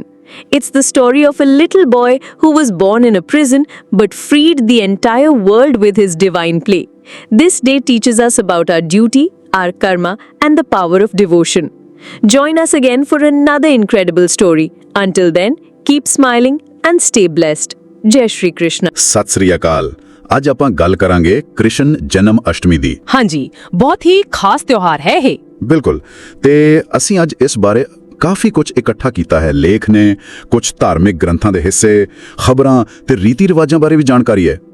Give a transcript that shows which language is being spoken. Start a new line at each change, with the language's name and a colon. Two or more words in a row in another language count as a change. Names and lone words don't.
English: It's the story of a little boy who was born in a prison but freed the entire world with his divine play. This day teaches us about our duty, our karma, and the power of devotion. Join us again for another incredible story. Until then, keep smiling and stay blessed.
Hindi: जय श्री कृष्ण.
Punjabi: ਸਤ ਸ੍ਰੀ ਅਕਾਲ। ਅੱਜ ਆਪਾਂ ਗੱਲ ਕਰਾਂਗੇ ਕ੍ਰਿਸ਼ਨ ਜਨਮ ਅਸ਼ਟਮੀ ਦੀ। ਹਾਂਜੀ, ਬਹੁਤ ਹੀ ਖਾਸ ਤਿਉਹਾਰ ਹੈ ਇਹ। ਬਿਲਕੁਲ, ਤੇ ਅਸੀਂ ਅੱਜ ਇਸ ਬਾਰੇ ਕਾਫੀ ਕੁਝ ਇਕੱਠਾ ਕੀਤਾ ਹੈ। ਲੇਖ ਨੇ, ਕੁਝ ਧਾਰਮਿਕ ਗ੍ਰੰਥਾਂ ਦੇ ਹਿੱਸੇ, ਖਬਰਾਂ ਤੇ ਰੀਤੀ ਰਿਵਾਜਾਂ ਬਾਰੇ ਵੀ ਜਾਣਕਾਰੀ ਹੈ।